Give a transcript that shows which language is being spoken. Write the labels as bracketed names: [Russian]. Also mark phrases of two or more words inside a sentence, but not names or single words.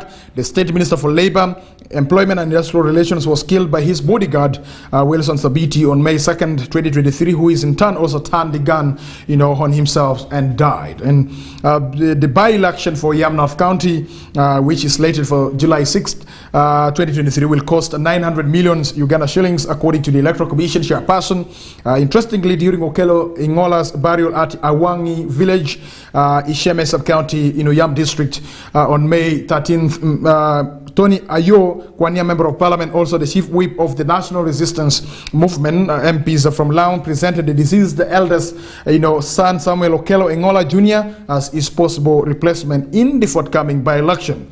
[English] The State Minister for Labour, Employment and Industrial Relations was killed by his bodyguard, Wilson Sabiti, on May 2nd, 2023, who is in turn also turned the gun, on himself and died. And the by-election for Oyam North County, which is slated for July 6th, 2023, will cost 900 million Uganda shillings, according to the Electoral Commission chairperson. Interestingly, during Okello Ngola's burial at Awangi village, Isheme sub-county in Oyam district, on May 13th, Tony Ayo, Kwania Member of Parliament, also the Chief Whip of the National Resistance Movement, MPs from Laon, presented the deceased eldest, son Samuel Okello Ngola Jr. as his possible replacement in the forthcoming by-election.